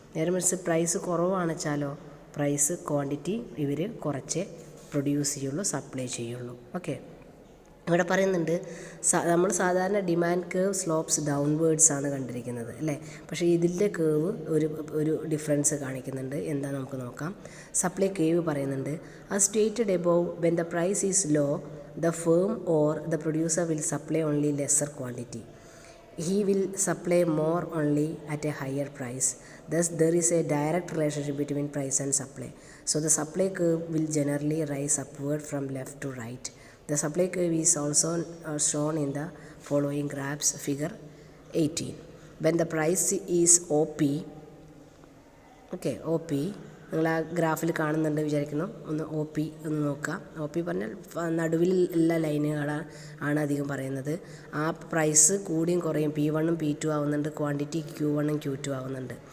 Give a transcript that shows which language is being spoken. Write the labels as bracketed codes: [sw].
[ml] നേരെ മറിച്ച് പ്രൈസ് കുറവാണെന്ന് വെച്ചാലോ പ്രൈസ് ക്വാണ്ടിറ്റി ഇവർ കുറച്ചേ പ്രൊഡ്യൂസ് ചെയ്യുള്ളൂ, സപ്ലൈ ചെയ്യുള്ളൂ. ഓക്കെ, ഇവിടെ പറയുന്നുണ്ട് നമ്മൾ സാധാരണ ഡിമാൻഡ് കേവ് സ്ലോപ്സ് ഡൗൺവേർഡ്സ് ആണ് കണ്ടിരിക്കുന്നത്, അല്ലേ? പക്ഷേ ഇതിൻ്റെ കേവ് ഒരു ഡിഫറൻസ് കാണിക്കുന്നുണ്ട്. എന്താ നമുക്ക് നോക്കാം. സപ്ലൈ കേവ് പറയുന്നുണ്ട്: [en] as stated above, when the price is low, the firm or the producer will supply only lesser quantity. He will supply more only at a higher price. Thus there is a direct relationship between price and supply. So the supply curve will generally rise upward from left to right. The supply curve is also shown in the following graphs, figure 18. When the price is OP, okay, OP [ml] നിങ്ങൾ ആ ഗ്രാഫിൽ കാണുന്നുണ്ട് വിചാരിക്കുന്നു. ഒന്ന് OP ഒന്ന് നോക്കുക. OP പറഞ്ഞാൽ നടുവിൽ ഉള്ള ലൈനുകളാണ് അധികം പറയുന്നത്. ആ പ്രൈസ് കൂടിയും കുറയും, P1 P2 ആവുന്നുണ്ട്, ക്വാണ്ടിറ്റി Q1 Q2 ആവുന്നുണ്ട്.